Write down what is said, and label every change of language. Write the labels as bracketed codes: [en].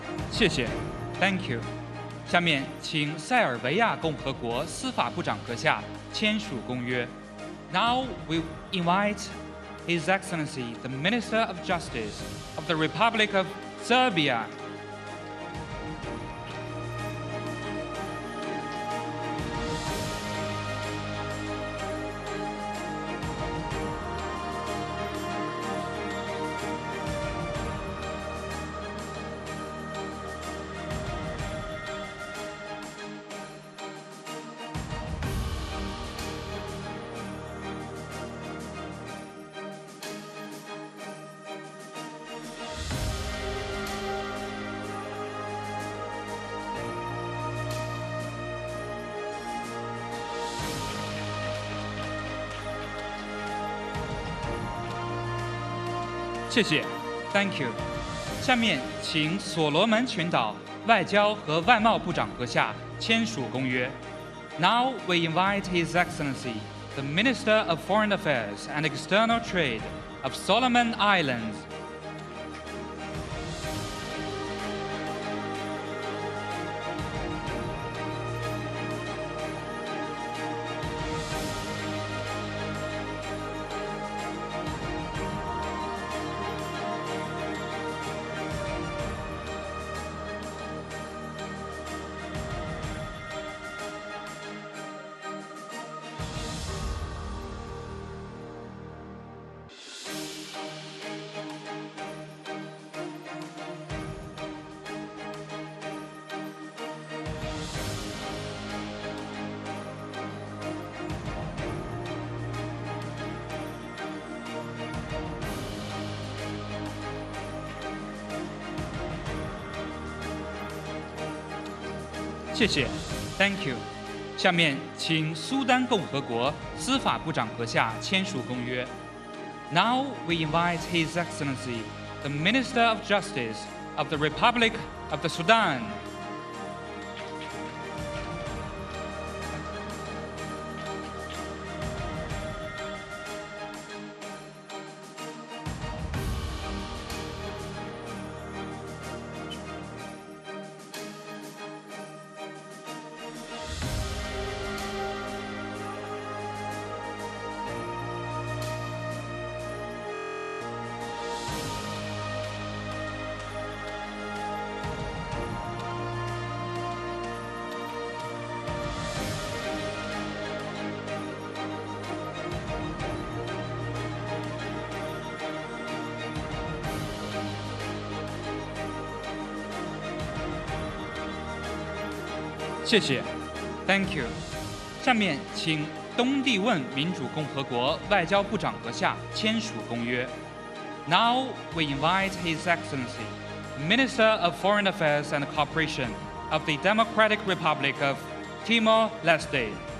[zh] 谢谢 ， [en] Thank you。 [zh] 下面请塞尔维亚共和国司法部长阁下签署公约。 [en] Now we invite His Excellency, the Minister of Justice of the Republic of Serbia. [zh] 谢谢 ， [en] Thank you。 [zh] 下面请所罗门群岛外交和外贸部长阁下签署公约。 [en] Now we invite His Excellency, the Minister of Foreign Affairs and External Trade of Solomon Islands. [zh] 谢谢 ， [en] Thank you。 [zh] 下面请苏丹共和国司法部长阁下签署公约。 [en] Now we invite His Excellency, the Minister of Justice of the Republic of the Sudan. [zh] 谢谢 ， [en] Thank you。 [zh] 下面请东帝汶民主共和国外交部长阁下签署公约。 [en] Now we invite His Excellency, Minister of Foreign Affairs and Cooperation of the Democratic Republic of Timor-Leste.